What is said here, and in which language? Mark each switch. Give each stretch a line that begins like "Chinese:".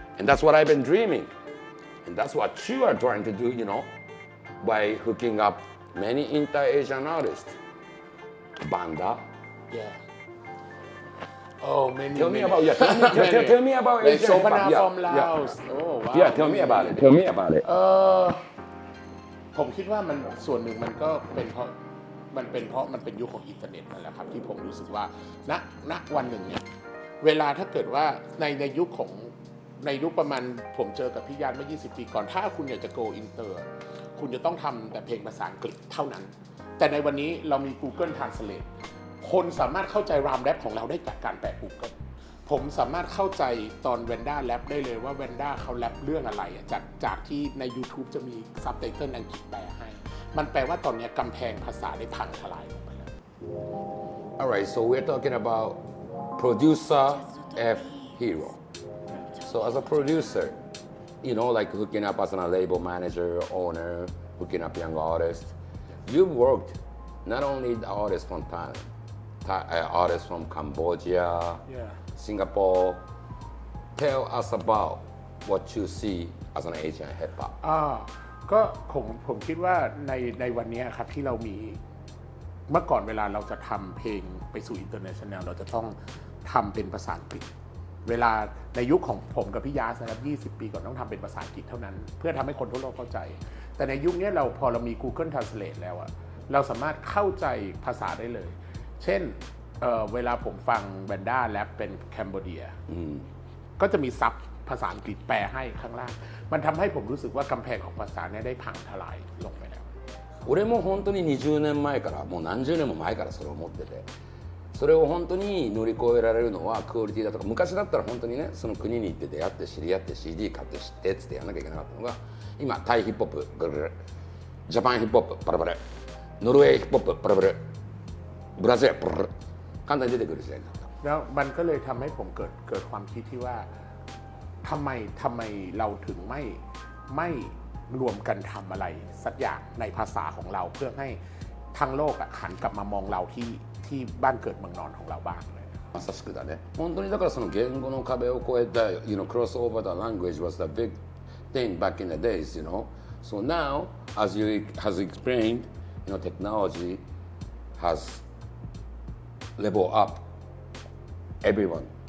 English: And that's what I've been dreaming. And that's what you are trying to do, by hooking up many inter-Asian artists. Banda. Yeah. Oh, many. Tell me about Asian hip hop. from Laos. Oh, wow. Yeah, tell me about it. Tell me about it.
Thai: ผมคิดว่ามันส่วนหนึ่งมันก็เป็นเพราะมันเป็นยุคของอินเทอร์เน็ตนั่นแหละครับที่ผมรู้สึกว่าณวันหนึ่งเนี่ยเวลาถ้าเกิดว่าในยุคประมาณผมเจอกับพี่ยานเมื่อ20 ปีก่อนถ้าคุณอยากจะ
English: go inter
Thai: คุณจะต้องทำแต่เพลงภาษาอังกฤษเท่านั้นแต่ในวันนี้เรามี Google Translate คนสามารถเข้าใจรามแรปของเราได้จากการแปล Google ผมสามารถเข้าใจตอนแวนด้าแรปได้เลยว่าแวนด้าเขาแรปเรื่องอะไรจากที่ใน YouTube จะมีซับไตเติลอังกฤษแปลให้มันแปลว่าตอนนี้กำแพงภาษาได้พังทลายลงไปแล้ว
English: Alright, so we're talking about producer F.HERO. So as a producer, like hooking up as a label manager, owner, hooking up young artists, you've worked not only the artists from Thailand, artists from Cambodia, Singapore. Tell us about what you see as an Asian hip hop.
Thai: ก็ผมคิดว่าในวันนี้ครับที่เรามีเมื่อก่อนเวลาเราจะทำเพลงไปสู่อินเตอร์เนชั่นแนลเราจะต้องทำเป็นภาษาอังกฤษเวลาในยุคของผมกับพี่ยาสนะครับ20 ปีก่อนต้องทำเป็นภาษาอังกฤษเท่านั้นเพื่อทำให้คนทั่วโลกเข้าใจแต่ในยุคนี้พอเรามี Google Translate แล้วเราสามารถเข้าใจภาษาได้เลยเช่น เวลาผมฟังแบนด้าแรปเป็นแคนเบเดียก็จะมีซับภาษาอังกฤษแปลให้ข้างล่างมันทำให้ผมรู้สึกว่ากำแพงของภาษาเนี่ยได้พังทลายลงไปแล้ว
Japanese: 俺も本当に20年前からもう何十年も前からそれを思っててそれを本当に乗り越えられるのはクオリティだとか昔だったら本当にねその国に行って出会って知り合って CD 買って知ってっつってやんなきゃいけなかったのが今タイヒップホップブルブルジャパンヒップホップパラパラノルウェーヒップホップパラパラブラジルパラパラ簡単に出てくる時代になった
Thai: แล้วมันก็เลยทำให้ผมเกิดความคิดที่ว่าทำไมเราถึงไม่รวมกันทำอะไรสักอย่างในภาษาของเราเพื่อให้ทั้งโลกหันกลับมามองเราที่บ้านเกิดเมืองนอนของเราบ้างเลย
Japanese: まさしくだね本当にだからその言語の壁を越えた
English: cross over the language was the big thing back in the days so now as you has explained technology has leveled up everyone